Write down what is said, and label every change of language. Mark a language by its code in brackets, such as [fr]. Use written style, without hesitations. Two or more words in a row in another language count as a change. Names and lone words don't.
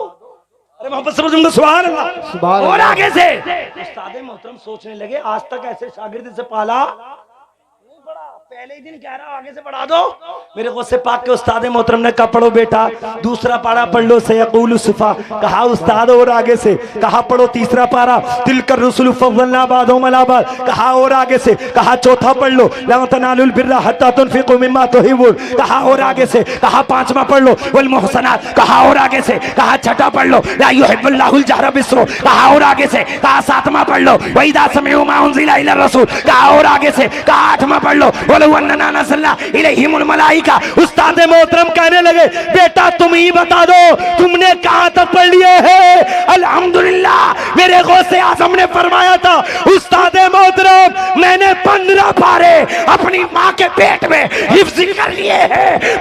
[hi] अरे मोहब्बत से बोलूंगा [ar] سبحان الله. [hi] और आगे से उस्ताद मोहतरम सोचने लगे आज तक ऐसे शागिर्द से पाला नहीं पढ़ा, पहले ही दिन कह रहा आगे से पढ़ा दो। मेरे गौसे पाक के उस्ताद मोहतरम ने कहा पढ़ो बेटा दूसरा पारा पढ़ लो [ar] سيقول السفهاء. [hi] कहा उस्ताद और आगे से। कहा पढ़ो तीसरा पारा [ar] تلك الرسل فضلنا بعضهم على بعض. [hi] कहा और आगे से। कहा चौथा पढ़ लो [ar] لن تنالوا البر حتى تنفقوا مما تحبون. [hi] कहा और आगे से। कहा पांचवा पढ़ लो [ar] والمحصنات. [hi] कहा और आगे से। कहा छठा पढ़ लो [ar] لا يحب الله الجهر بالسوء. [hi] कहा और आगे से। कहा सातवां पढ़ लो [ar] وإذا سمعوا ما أنزل إلى الرسول. [hi] कहा और आगे से। कहा आठवां पढ़ लो उस्ताद मोहतरम कहने लगे बेटा तुम ही बता दो तुमने कहां तक पढ़ लिए हैं। अल्हम्दुलिल्लाह मेरे गौसे आजम ने फरमाया था उस्ताद मोहतरम मैंने 15 पारे अपनी माँ के पेट में हिफ्ज़ कर लिए हैं।